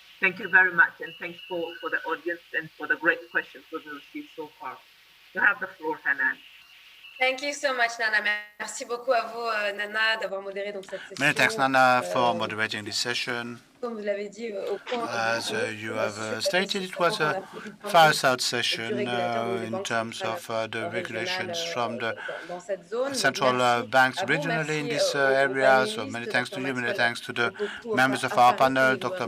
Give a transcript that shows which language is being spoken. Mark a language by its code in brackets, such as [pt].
[en] Thank you very much, and thanks for the audience and for the great questions we've received so far. You have the floor, Hanan. Thank you so much, Nana. [fr] Merci beaucoup à vous, Nana, d'avoir modéré donc cette session. [en] Many thanks, Nana, for moderating this session. As you have stated, it was a Fireside session in terms of the regulations from the central banks regionally in this area. So many thanks to you, many thanks to the members of our panel, Dr.